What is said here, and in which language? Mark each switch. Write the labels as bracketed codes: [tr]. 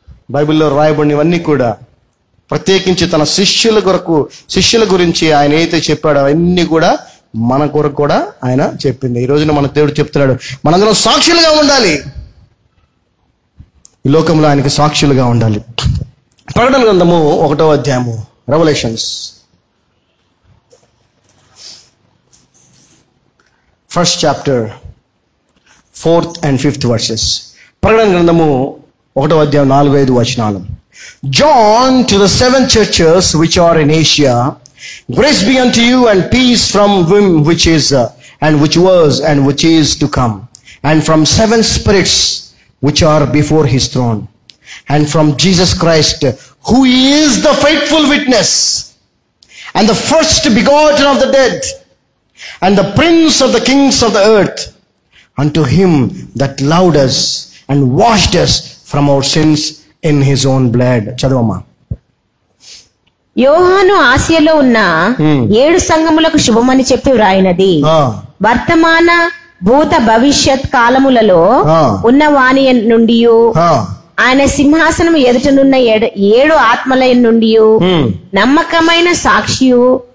[te] బైబిల్లో రాయబడినవన్నీ కూడా ప్రత్యేకించి తన శిష్యుల గురించి ఆయన ఏదైతే చెప్పాడో అవన్నీ కూడా మన కొరకు కూడా ఆయన చెప్పింది. ఈ రోజున మన దేవుడు చెప్తున్నాడు, మనందరం సాక్షులుగా ఉండాలి, ఈ లోకంలో ఆయనకి సాక్షులుగా ఉండాలి. ప్రకటన గ్రంథము 1వ అధ్యాయము, revolutions [en] 1st chapter 4th and 5th verses. [te] ప్రకటన గ్రంథము 1వ అధ్యాయం 4-5 వచనాలు. [en] John to the 7 churches which are in Asia, grace be unto you and peace from him which is and which was and which is to come, and from 7 spirits which are before his throne, and from Jesus Christ, who is the faithful witness and the first begotten of the dead, and the prince of the kings of the earth, unto him that loved us and washed us from our sins in his own blood. [te] చదవమ్మా. యోహాను ఆసియాలో ఉన్న 7 సంఘములకు శుభమని చెప్పి వ్రాయినది, వర్తమాన భూత భవిష్యత్ కాలములలో ఉన్న వాణి నుండి, ఆయన సింహాసనం ఎదుటనున్న 7 ఆత్మల నుండి నమ్మకమైన సాక్షియు.